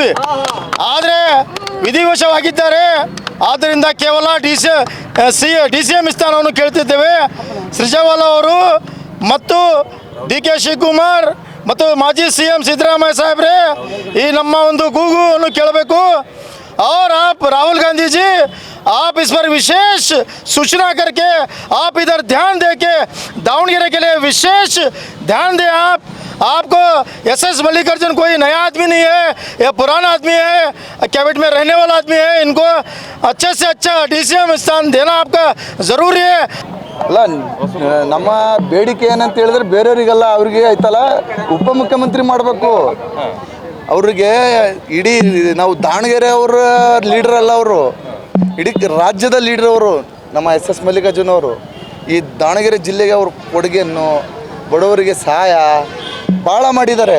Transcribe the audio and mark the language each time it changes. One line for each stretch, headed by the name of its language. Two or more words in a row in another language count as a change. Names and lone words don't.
Kannada: ಆದರೆ ವಿಧಿವಶವಾಗಿದ್ದಾರೆ. ಆದ್ದರಿಂದ ಕೇವಲ DCM ಸ್ಥಾನವನ್ನು ಕೇಳ್ತಿದ್ದೇವೆ. ಸೃಜಾವಾಲಾ ಅವರು ಮತ್ತು DK ಶಿವಕುಮಾರ್ ಮತ್ತು ಮಾಜಿ CM ಸಿದ್ದರಾಮಯ್ಯ ಸಾಹೇಬ್ರೆ ಈ ನಮ್ಮ ಒಂದು ಕೂಗುವನ್ನು ಕೇಳಬೇಕು.
Hindi: और आप राहुल गांधी जी, आप इस पर विशेष सूचना करके आप इधर ध्यान दे के दावणगेरे के लिए विशेष ध्यान दें. आपको SS मल्लिकार्जुन कोई नया आदमी नहीं है, ये पुराना आदमी है, कैबिनेट में रहने वाला आदमी है. इनको अच्छे से अच्छा DCM स्थान देना आपका ज़रूरी है.
Kannada: ಅಲ್ಲ, ನಮ್ಮ ಬೇಡಿಕೆ ಏನಂತ ಹೇಳಿದ್ರೆ ಬೇರೆಯವರಿಗೆಲ್ಲ ಅವ್ರಿಗೆ ಆಯ್ತಲ್ಲ ಉಪಮುಖ್ಯಮಂತ್ರಿ ಮಾಡಬೇಕು. ಅವ್ರಿಗೆ ಇಡೀ ನಾವು ದಾವಣಗೆರೆ ಅವರ ಲೀಡರ್ ಅಲ್ಲ, ಅವರು ಇಡೀ ರಾಜ್ಯದ ಲೀಡರ್ ಅವರು. ನಮ್ಮ SS ಮಲ್ಲಿಕಾರ್ಜುನ ಅವರು ಈ ದಾವಣಗೆರೆ ಜಿಲ್ಲೆಗೆ ಅವ್ರ ಕೊಡುಗೆಯನ್ನು ಬಡವರಿಗೆ ಸಹಾಯ ಭಾಳ ಮಾಡಿದ್ದಾರೆ.